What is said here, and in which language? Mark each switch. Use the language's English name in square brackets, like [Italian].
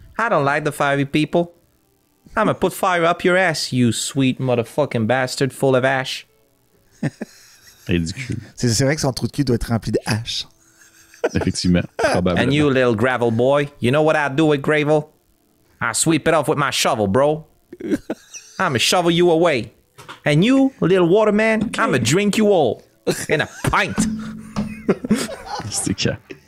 [English] I don't like the fiery people. I'm gonna put fire up your ass, you sweet motherfucking bastard full of ash. [French] Ridicule. C'est vrai que son trou de cul doit être rempli de haches. Effectivement. Probablement. [English] And you little gravel boy, you know what I do with gravel? I sweep it off with my shovel, bro. I'ma shovel you away. And you, little waterman, I'ma drink you all in a pint. [French] C'est clair.